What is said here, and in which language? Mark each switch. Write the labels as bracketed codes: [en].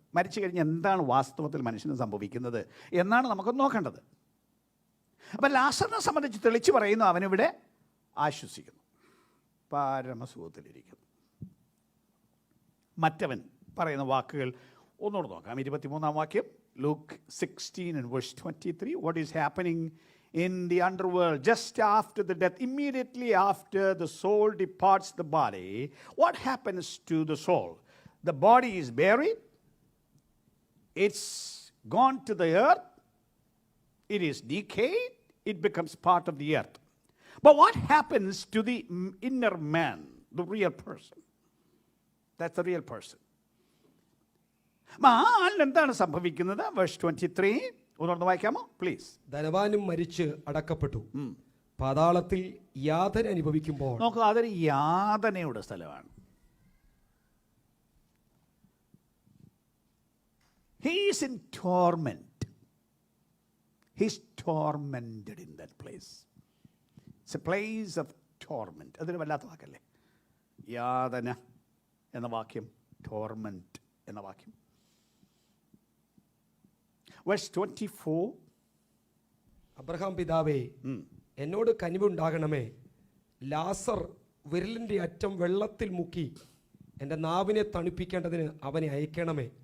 [ml] മരിച്ചു കഴിഞ്ഞ് എന്താണ് വാസ്തവത്തിൽ മനുഷ്യന് സംഭവിക്കുന്നത് എന്നാണ് നമുക്ക് നോക്കേണ്ടത്. അപ്പം ലാസറിനെ സംബന്ധിച്ച് തെളിച്ച് പറയുന്നു, അവനിവിടെ ആശ്വസിക്കുന്നു, പരമസുഖത്തിലിരിക്കുന്നു. മറ്റവൻ പറയുന്ന വാക്കുകൾ ഒന്നുകൂടെ നോക്കാം. 23-ാം വാക്യം, [en] Luke 16 and verse 23. What is happening in the underworld just after the death? Immediately after the soul departs the body, what happens to the soul? The body is buried, it's gone to the earth, it is decayed, it becomes part of the earth. But what happens to the inner man, the real person? That's the real person. [ml] എന്താണ് സംഭവിക്കുന്നത്? Verse 23 ഒന്നുകൂടെ വായിക്കാമോ please? ധനവാനും മരിച്ച് അടക്കപ്പെട്ടു, പാതാളത്തിൽ യാതന അനുഭവിക്കുമ്പോൾ. നോക്കൂ, അതൊരു യാതനയുടെ സ്ഥലമാണ്. [en] He is in torment. He's tormented in that place. It's a place of torment. [ml] അതൊരു വല്ലാത്ത വാക്കല്ലേ? യാതന എന്ന വാക്യം, ടോർമെന്റ് എന്ന വാക്യം. [en] Verse 24. [ml] അബ്രഹാം പിതാവേ, എന്നോട് കനിവുണ്ടാകണമേ, ലാസർ വിരലിൻ്റെ അറ്റം വെള്ളത്തിൽ മുക്കി എൻ്റെ നാവിനെ തണുപ്പിക്കേണ്ടതിന് അവനെ അയക്കണമേ.